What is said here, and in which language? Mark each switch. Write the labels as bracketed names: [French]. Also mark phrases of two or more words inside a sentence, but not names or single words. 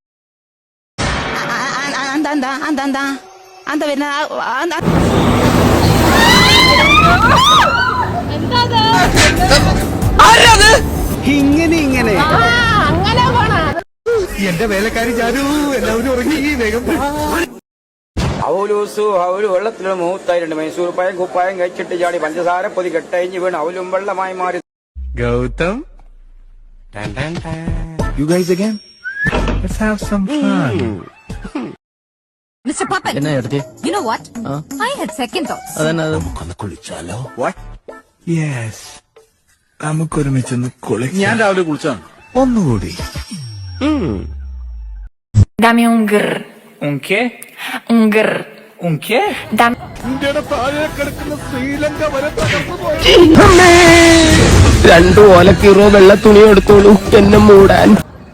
[Malayalam] ഇങ്ങനെ എന്റെ വേലക്കാരി ചാരു, എല്ലാവരും ഉറങ്ങി. വേഗം അവലൂസു അവല് വെള്ളത്തിലുള്ള മൂത്തായി 2 മൈസൂർ പായം കുപ്പായം കഴിച്ചിട്ട് ചാടി പഞ്ചസാര പൊതി കെട്ടഴിഞ്ഞ് വീണ് അവലും വെള്ളമായി മാറി. ഗൗതം, [English] you guys again? Let's have some fun. Mr. Puppet, you know what? I had second thoughts. What? Yes, [Malayalam] നമുക്കൊരുമിച്ചൊന്ന് കുളിക്കാം. ഞാൻ രാവിലെ കുളിച്ചാണ്. ഒന്നുകൂടി. [Spanish] Dame un grr. Un qué? Un grr. Un qué? Dame. [Malayalam] ഇന്ത്യയുടെ താഴെ കിടക്കുന്ന ശ്രീലങ്ക വരെ തകർന്നു പോയി. 2 ഓലക്കീറോ വെള്ള തുണി എടുത്തോളൂ എന്നെ മൂടാൻ.